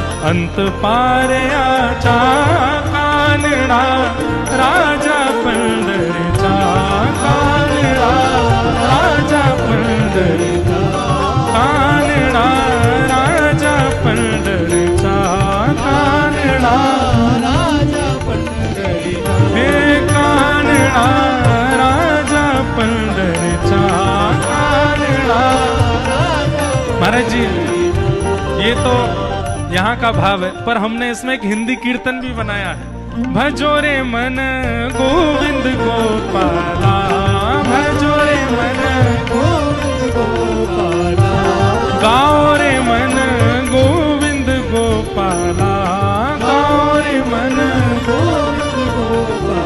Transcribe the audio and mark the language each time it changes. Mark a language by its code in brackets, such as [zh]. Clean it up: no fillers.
[mr] अंत पारयाचा कानडा राजा पंढरीचा कानडा राजा पंढरीचा कानडा राजा पंढरीचा कानडा राजा पंढरीचा हे कानडा राजा पंढरीचा कानडा। [hi] महाराज जी ये तो यहाँ का भाव है, पर हमने इसमें एक हिंदी कीर्तन भी बनाया है। भजो रे मन गोविंद गोपाला भजो रे मन गोविंद गोपाला गाओ रे मन गोविंद गोपाला गाओ रे मन गोविंद गोपाला